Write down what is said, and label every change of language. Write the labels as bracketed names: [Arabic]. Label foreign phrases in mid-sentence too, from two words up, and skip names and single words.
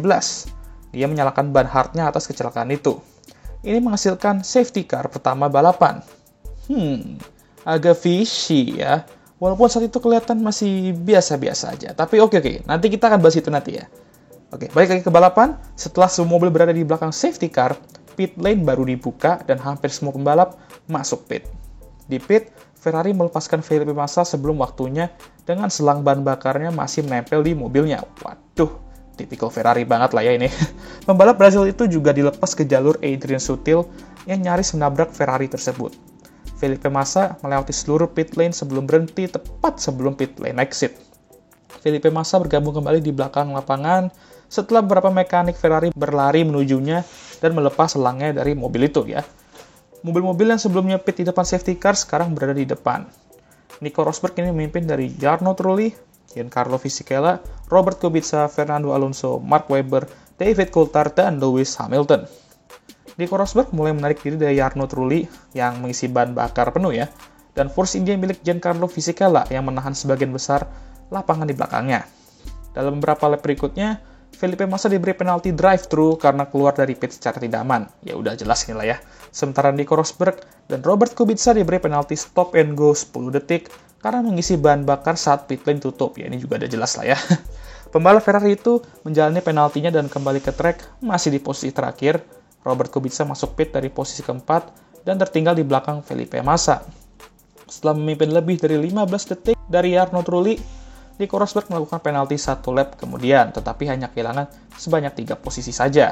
[Indonesian] Dia menyalakan ban hardnya atas kecelakaan itu. Ini menghasilkan [English] safety car [Indonesian] pertama balapan. Agak fishy ya. Walaupun saat itu kelihatan masih biasa-biasa aja. Tapi oke. Nanti kita akan bahas itu nanti ya. Oke, balik lagi ke balapan. Setelah semua mobil berada di belakang [English] safety car, pit lane [Indonesian] baru dibuka dan hampir semua pembalap masuk pit. Di pit, Ferrari melepaskan Felipe Massa sebelum waktunya dengan selang bahan bakarnya masih menempel di mobilnya. Waduh, tipikal Ferrari banget lah ya ini. Pembalap Brazil itu juga dilepas ke jalur Adrian Sutil yang nyaris menabrak Ferrari tersebut. Felipe Massa melewati seluruh [English] pit lane [Indonesian] sebelum berhenti tepat sebelum [English] pit lane exit. [Indonesian] Felipe Massa bergabung kembali di belakang lapangan setelah beberapa mekanik Ferrari berlari menujunya dan melepas selangnya dari mobil itu ya. Mobil-mobil yang sebelumnya pit di depan [English] safety car [Indonesian] sekarang berada di depan. Nico Rosberg ini memimpin dari Jarno Trulli, Giancarlo Fisichella, Robert Kubica, Fernando Alonso, Mark Webber, David Coulthard, dan Lewis Hamilton. Nico Rosberg mulai menarik diri dari Jarno Trulli yang mengisi bahan bakar penuh ya, dan Force India milik Giancarlo Fisichella yang menahan sebagian besar lapangan di belakangnya. Dalam beberapa lap berikutnya, Felipe Massa diberi penalti drive-thru karena keluar dari pit secara tidak aman. Ya udah jelas inilah ya. Sementara Nico Rosberg dan Robert Kubica diberi penalti [English] stop and go [Indonesian] 10 detik karena mengisi bahan bakar saat [English] pit lane [Indonesian] tutup. Ya ini juga udah jelas lah ya. Pembalap Ferrari itu menjalani penaltinya dan kembali ke track masih di posisi terakhir. Robert Kubica masuk pit dari posisi keempat dan tertinggal di belakang Felipe Massa. Setelah memimpin lebih dari 15 detik dari Jarno Trulli, Nico Rosberg melakukan penalti 1 lap kemudian, tetapi hanya kehilangan sebanyak 3 posisi saja.